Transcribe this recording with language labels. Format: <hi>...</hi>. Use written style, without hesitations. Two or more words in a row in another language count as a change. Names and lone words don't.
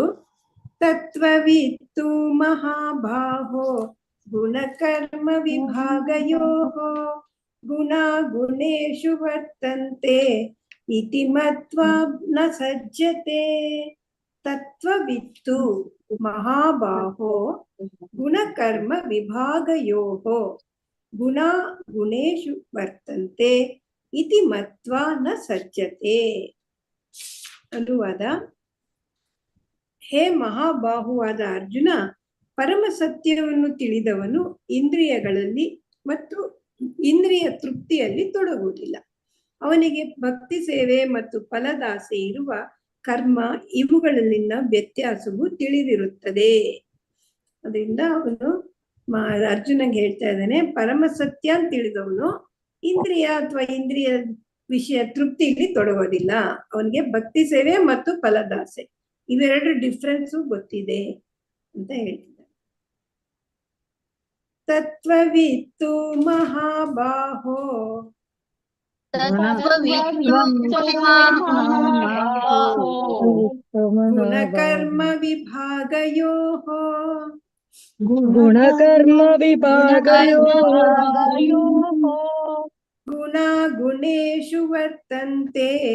<sa>ತತ್ವವಿತ್ತು ಮಹಾಬಾಹೋ ಗುಣಕರ್ಮ ವಿಭಾಗಯೋಃ ಗುಣಾಗುಣೇಷು ವರ್ತಂತೆ ಇತಿ ಮತ್ವಾ ನ ಸಜ್ಜತೆ. ತತ್ವವಿತ್ತು ಮಹಾಬಾಹೋ ಗುಣಕರ್ಮ ವಿಭಾಗಯೋಃ ಗುಣಾ ಗುಣೇಷು ವರ್ತಂತೆ ಇತಿ ಮತ್ವಾ ನ ಸಜ್ಜತೆ.</sa> <kn>ಅನುವಾದ: ಹೇ ಮಹಾಬಾಹುವಾದ ಅರ್ಜುನ, ಪರಮ ಸತ್ಯವನ್ನು ತಿಳಿದವನು ಇಂದ್ರಿಯಗಳಲ್ಲಿ ಮತ್ತು ಇಂದ್ರಿಯ ತೃಪ್ತಿಯಲ್ಲಿ ತೊಡಗುವುದಿಲ್ಲ. ಅವನಿಗೆ ಭಕ್ತಿ ಸೇವೆ ಮತ್ತು ಫಲದಾಸೆ ಇರುವ ಕರ್ಮ ಇವುಗಳಲ್ಲಿನ ವ್ಯತ್ಯಾಸವು ತಿಳಿದಿರುತ್ತದೆ. ಅದರಿಂದ ಅವನು ಅರ್ಜುನಂಗೆ ಹೇಳ್ತಾ ಇದ್ದಾನೆ, ಪರಮ ಸತ್ಯ ಅಂತ ತಿಳಿದವನು ಇಂದ್ರಿಯ ಅಥವಾ ಇಂದ್ರಿಯ ವಿಷಯ ತೃಪ್ತಿಯಲ್ಲಿ ತೊಡಗೋದಿಲ್ಲ. ಅವನಿಗೆ ಭಕ್ತಿ ಸೇವೆ ಮತ್ತು ಫಲದಾಸೆ ಇವೆರಡು ಡಿಫ್ರೆನ್ಸು ಗೊತ್ತಿದೆ ಅಂತ ಹೇಳ್ತಿದ್ದಾರೆ.</kn> <sa>ತತ್ವವಿತ್ತು ಮಹಾಬಾಹೋ ಗುಣಕರ್ಮ ವಿಭಾಗಯೋಃ ಗುಣಾಗುಣೇಷು ವರ್ತಂತೆ</sa>